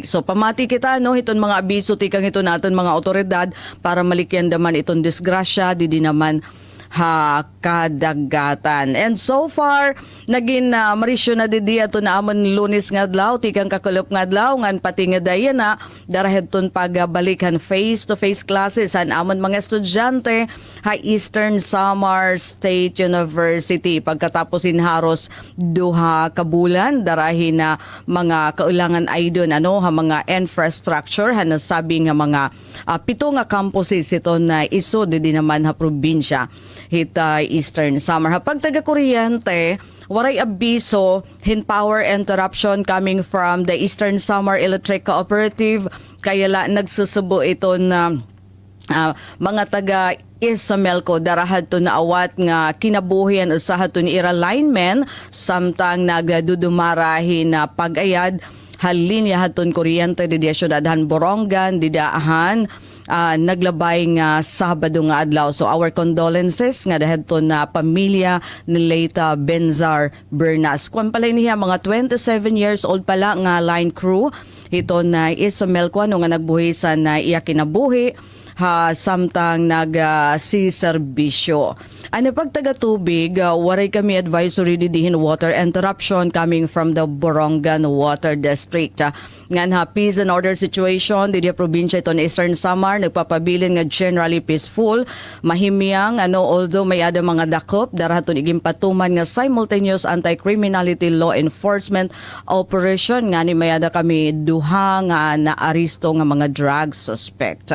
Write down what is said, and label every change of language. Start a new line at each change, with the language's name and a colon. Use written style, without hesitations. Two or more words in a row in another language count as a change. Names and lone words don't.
Waray: So pamati kita hiton mga abiso tikang ito naton mga otoridad para malikyan daman iton disgrasya di naman kadagatan. And so far naging marisyo na didi ato na amon Lunes nga adlaw tikang kakulop nga adlaw ngan pati nga dayon darahedton pagbalikan
English: face to face classes
Waray: an amon mga estudyante Eastern Samar State University pagkatapos haros duha ka bulan darahin na mga kaulangan ay doon mga infrastructure nasabi nga mga pito nga campuses ito na iso di naman probinsya hita Eastern Samar. Pag taga-kuryente, waray abiso,
English: power interruption coming from the Eastern Samar Electric Cooperative.
Waray: Kaya nagsusubo ito na mga taga Isamelco darahad to na awat nga kinabuhian usaha to ni ira linemen samtang nagdudumarahin na pag-ayad halinya haton kuryente di syudadhan Borongan didaahan naglabay nga Sabado nga adlaw. So
English: our condolences
Waray: nga dahil to na pamilya ni Leita Benzar Bernas. Kung pala niya mga 27 years old pala nga line crew ito na Isamelco nga nagbuhisan na iya kinabuhi samtang si serbisyo. Ano pag taga-tubig, waray kami advisory didihin
English: water interruption coming from the Borongan Water District.
Waray: Ngan peace and order situation didi probinsya ito ni Eastern Samar nagpapabilin nga
English: generally peaceful,
Waray: mahimiyang although may ada mga dakop daraton iging patuman nga
English: simultaneous anti-criminality law enforcement operation
Waray: nga ni may ada kami duha nga naaristo nga mga
English: drug suspect.